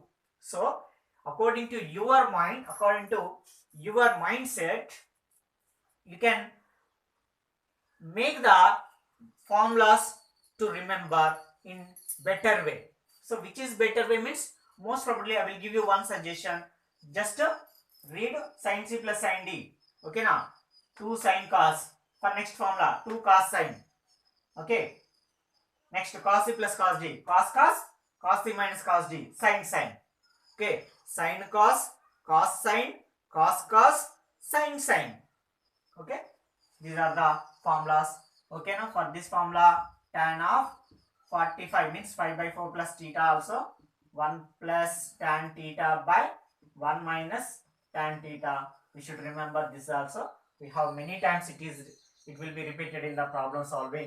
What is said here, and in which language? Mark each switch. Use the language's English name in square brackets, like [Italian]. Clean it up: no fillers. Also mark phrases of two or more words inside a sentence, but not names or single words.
[English] So according to your mind, according to your mindset, you can make the formulas to remember in better way. So which is better way means, most probably I will give you one suggestion. Just read sin C plus sin D. Okay now, 2 sin cos. For next formula, 2 cos sin. Okay. Next cos C plus cos D. Cos cos, cos C minus cos D. Sin sin. Okay. Sin cos, cos sin, cos cos, sin sin. Okay. These are the formulas. Okay now, for this formula, tan of 45 means 5 by 4 plus theta also. 1 plus tan theta by 1 minus tan theta. We should remember this also. We have many times it will be repeated in the problem solving.